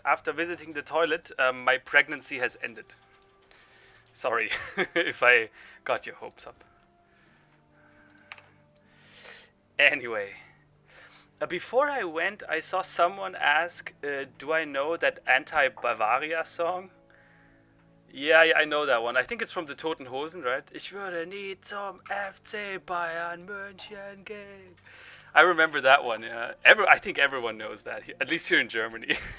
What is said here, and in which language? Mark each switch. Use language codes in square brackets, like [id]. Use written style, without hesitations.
[en] After visiting the toilet, my pregnancy has ended. Sorry if I got your hopes up. Anyway, before I went, I saw someone ask, do I know that Anti-Bavaria song? Yeah, I know that one. I think it's from the Toten Hosen, right? [de] Ich würde nie zum FC Bayern München gehen. [en] I remember that one, yeah. I think everyone knows that, at least here in Germany.